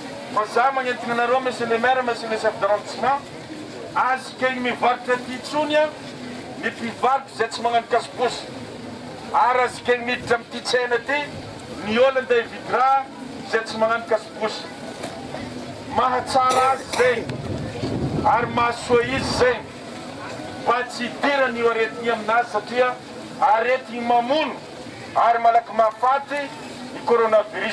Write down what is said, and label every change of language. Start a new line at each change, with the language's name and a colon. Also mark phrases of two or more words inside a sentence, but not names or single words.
Malagasy: fa za magnentina anareo
French: monsieur le maire monsieur le chef d'arrondissement
Malagasy: azika igny mivarotra ty tsony a ny mpivarotra zay tsy magnano kasibosy ary azika igny miditra amin'ity tsena ty ny olo andeha hividy raha zay tsy magnano kasibosy mahatsara azy zegny ary mahasoa izy zegny mba tsy hidirany io aretigny aminazy satria aretigny mamono ary malaky mahafaty ny coronavirus.